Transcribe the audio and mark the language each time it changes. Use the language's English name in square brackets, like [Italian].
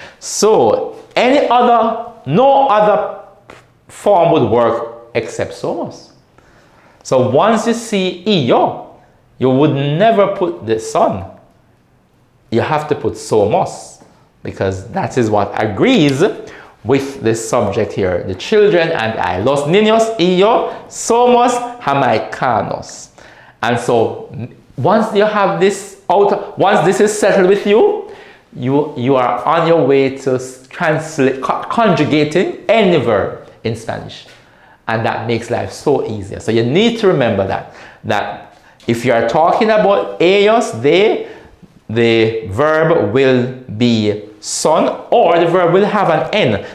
[English] So no other form would work except somos. So once you see yo, you would never put the son. You have to put somos, because that is what agrees with this subject here. The children and I. [Spanish] Los niños y yo somos jamaicanos. [English] And so once you have this out, once this is settled with you, you are on your way to conjugating any verb in Spanish. And that makes life so easier. So you need to remember that if you are talking about ellos, they, the verb will be son, or the verb will have an N.